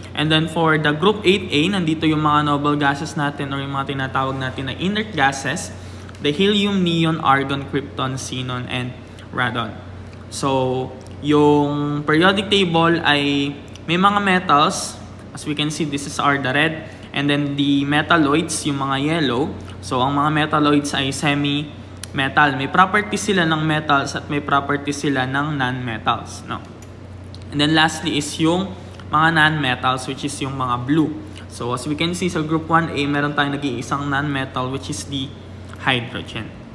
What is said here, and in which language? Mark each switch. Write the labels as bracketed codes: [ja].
[en] And then for the group 8A, [tl] nandito yung mga noble gases natin or yung mga tinatawag natin na inert gases, the helium, neon, argon, krypton, xenon, and radon. So, yung periodic table ay may mga metals. [en] As we can see, this is the red. And then the metalloids, [tl] yung mga yellow. So, ang mga metalloids ay semi-metal. May properties sila ng metals at may properties sila ng non-metals. [en] No? And then lastly is yung mga non-metals, which is [tl] yung mga blue. [en] So, as we can see sa group 1A, [tl] meron tayong nag-iisang [en] non-metal, which is the hydrogen.